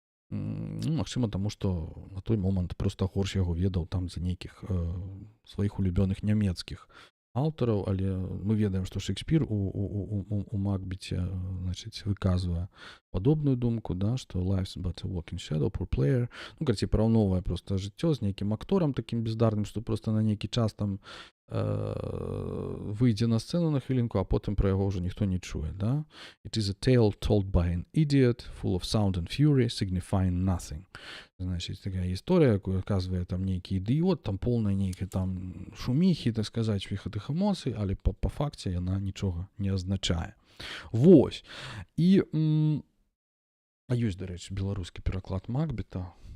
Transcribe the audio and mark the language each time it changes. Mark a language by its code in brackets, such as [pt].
[be] Ну, магчыма, таму што на той момант проста горш яго ведаў там за нейкіх сваіх улюбёных нямецкіх аўтараў, але мы ведаем, што Шекспір у Макбеце, значыць, выказвае падобную думку, да, што [en] life's but a walking shadow, poor player. [be] Ну, карацей, параўноўвае проста жыццё з нейкім акторам такім бездарным, што проста на нейкі час там выйдзе на сцэну на хвілінку, а потым пра яго ўжо ніхто не чуе, да. [en] It is a tale told by an idiot, full of sound and fury, signifying nothing. [be] Значыць, такая гісторыя, якую аказвае там нейкі ідыёт, там поўная нейкай там шуміхі, так сказаць, всіх гэтых эмоцый, але па факце яна нічога не азначае. Вось. І ёсць, дарэчы, беларускі пераклад Макбета.